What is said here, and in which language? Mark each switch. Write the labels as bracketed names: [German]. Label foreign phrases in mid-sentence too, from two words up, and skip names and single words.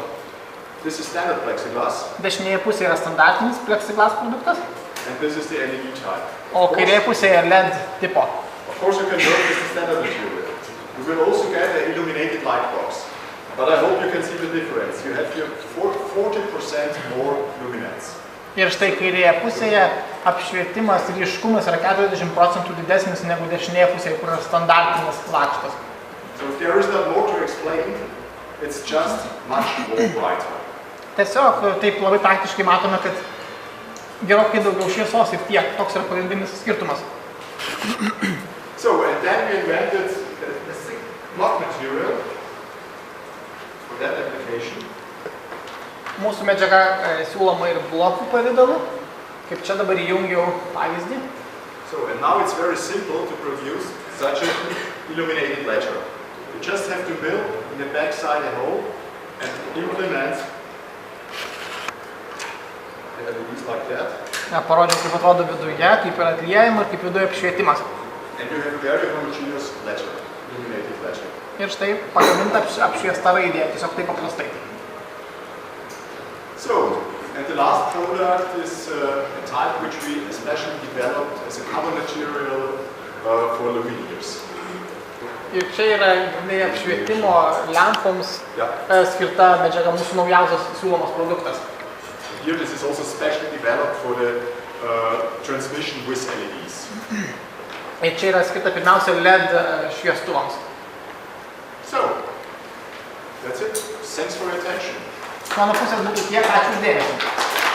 [English] This is standard plexiglass. [Lithuanian] Dešinėje pusėje yra standartinis plexiglass produktas, [English] And this is the LED type. [Lithuanian] o kairėje pusėje LED tipo. [English] Of course you can work with the standard material. You will also get an illuminated light box. But I hope you can see the difference. You have here 40% more luminance. [Lithuanian] Ir štai kairėje pusėje apšvietimas ryškumas yra 40% didesnis negu dešinėje pusėje, kur yra standartinis lakštas. [English] So if there is not more to explain, it's just much more brighter. [Lithuanian] Tiesiog taip labai praktiškai matome, kad gerokai daugiau šviesos ir tiek. Toks yra pagrindinis skirtumas. [English] So, and then we invented a thick block material for that application. [Lithuanian] Mūsų medžiaga siūloma ir blokų pavidalu, kaip čia dabar įjungiau pavyzdį. [English] So, and now it's very simple to produce such an illuminated ledger. You just have to mill in the backside a hole and implement the LEDs like that. [Lithuanian] Parodžiau, kaip atrodo viduje, kaip yra atliejama ir kaip viduje apšvietimas. [English] And you have a very homogeneous ledger, illuminated ledger. [Lithuanian] Ir štai pagaminta apšviesta raidė, tiesiog taip paprastai. [English] So, and the last product is a type which we especially developed as a cover material for luminaires. [Lithuanian] Ir čia yra apšvietimo lempoms skirta medžiaga, mūsų naujausias siūlomas produktas. [English] Here this is also specially developed for the transmission with LEDs. [Lithuanian] Ir čia yra skirta pirmiausia LED šviestuvams. [English] So, that's it. Thanks for your attention. [Lithuanian] Mano pusės būtų tiek, ačiū už dėmesį.